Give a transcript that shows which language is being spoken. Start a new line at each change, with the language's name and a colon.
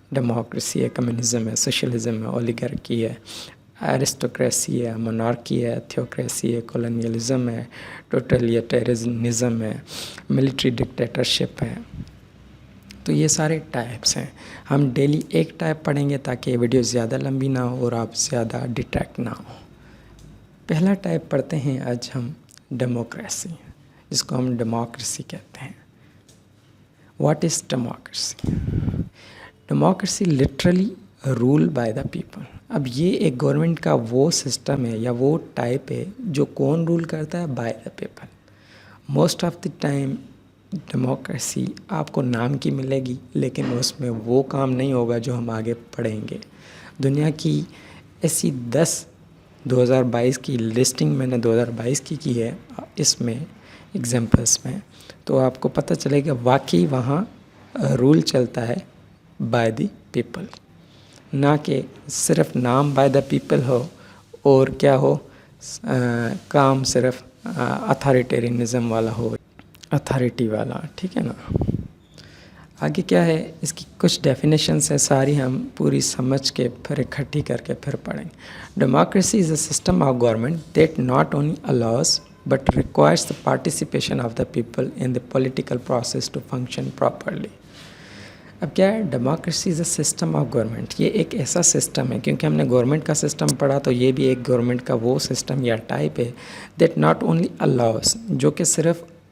Urdu: Democracy ہے، communism ہے، socialism ہے، اولیگارکی ہے، ایرسٹوکریسی ہے، مونارکی ہے، تھیوکریسی ہے، کولونیلزم ہے، ٹوٹلیٹیرزم ہے، ملٹری ڈکٹیٹرشپ ہے. تو یہ سارے ٹائپس ہیں. ہم ڈیلی ایک ٹائپ پڑھیں گے تاکہ یہ ویڈیو زیادہ لمبی نہ ہو اور آپ زیادہ ڈٹریکٹ نہ ہو. پہلا ٹائپ پڑھتے ہیں آج ہم، ڈیموکریسی، جس کو ہم ڈیموکریسی کہتے ہیں.
English: What is democracy? Democracy literally rule by the people.
Urdu: اب یہ ایک گورنمنٹ کا وہ سسٹم ہے یا وہ ٹائپ ہے جو کون رول کرتا ہے،
English: By the people. Most of the time
Urdu: democracy آپ کو نام کی ملے گی لیکن اس میں وہ کام نہیں ہوگا جو ہم آگے پڑھیں گے. دنیا کی ایسی 2022 کی لسٹنگ میں نے 2022 کی ہے اس میں ایگزامپلس میں، تو آپ کو پتہ چلے گا واقعی وہاں رول چلتا ہے
English: by the people,
Urdu: نہ کہ صرف نام
English: by the people
Urdu: ہو اور کیا ہو، کام صرف اتھارٹیرینزم والا ہو، اتھارٹی والا. ٹھیک ہے نا. آگے کیا ہے، اس کی کچھ ڈیفینیشنس ہیں، ساری ہم پوری سمجھ کے پھر اکٹھی کر کے پھر پڑھیں گے.
English: Democracy is a system of government that not only allows but requires the participation of the people in the political process to function properly.
Urdu: اب کیا ہے،
English: Democracy is a system of government.
Urdu: یہ ایک ایسا سسٹم ہے، کیونکہ ہم نے گورنمنٹ کا سسٹم پڑھا تو یہ بھی ایک گورنمنٹ کا وہ سسٹم یا ٹائپ ہے
English: that not only allows,
Urdu: جو کہ صرف